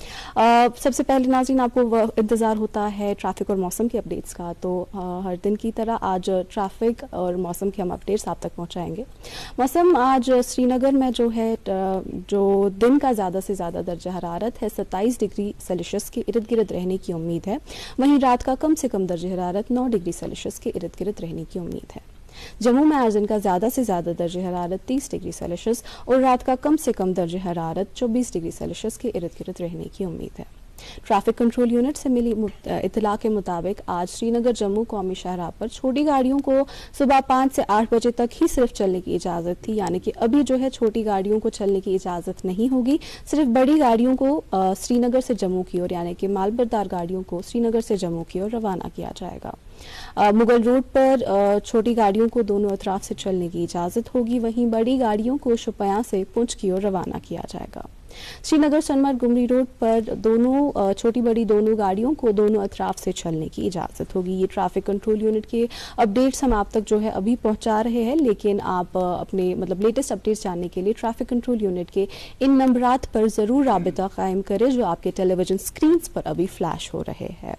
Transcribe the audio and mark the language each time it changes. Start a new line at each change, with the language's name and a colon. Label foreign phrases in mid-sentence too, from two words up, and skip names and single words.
Urdu: سب سے پہلے ناظرین آپ کو انتظار ہوتا ہے ٹریفک اور موسم کے اپڈیٹس کا، تو ہر دن کی طرح آج ٹریفک اور موسم کے ہم اپڈیٹس آپ تک پہنچائیں گے۔ موسم آج سری نگر میں جو ہے جو دن کا زیادہ سے زیادہ درجہ حرارت ہے 27 ڈگری سیلسیس کے ارد گرد رہنے کی امید ہے، وہیں رات کا کم سے کم درجہ حرارت 9 ڈگری سیلسیس کے ارد گرد رہنے کی امید ہے۔ جموں میں آج دن کا زیادہ سے زیادہ درجہ حرارت 30 ڈگری سیلسیس اور رات کا کم سے کم درجہ حرارت 24 ڈگری سیلسیس کے ارد گرد رہنے کی امید ہے۔ ٹریفک کنٹرول یونٹ سے ملی اطلاع کے مطابق آج سری نگر جموں قومی شاہراہ پر چھوٹی گاڑیوں کو صبح 5 سے 8 بجے تک ہی صرف چلنے کی اجازت تھی، یعنی کہ ابھی جو ہے چھوٹی گاڑیوں کو چلنے کی اجازت نہیں ہوگی، صرف بڑی گاڑیوں کو سری نگر سے جموں کی اور یعنی کہ مال بردار گاڑیوں کو سری نگر سے جموں کی اور روانہ کیا جائے گا۔ مغل روڈ پر چھوٹی گاڑیوں کو دونوں اطراف سے چلنے کی اجازت ہوگی، وہیں بڑی گاڑیوں کو شوپیاں سے پونچھ کی اور روانہ کیا جائے گا۔ سری نگر سنمرگ گمری روڈ پر دونوں چھوٹی بڑی دونوں گاڑیوں کو دونوں اطراف سے چلنے کی اجازت ہوگی۔ یہ ٹریفک کنٹرول یونٹ کے اپڈیٹس ہم آپ تک جو ہے ابھی پہنچا رہے ہیں، لیکن آپ اپنے لیٹسٹ اپڈیٹس جاننے کے لیے ٹریفک کنٹرول یونٹ کے ان نمبرات پر ضرور رابطہ قائم کریں جو آپ کے ٹیلی ویژن اسکرینس پر ابھی فلیش ہو رہے ہیں۔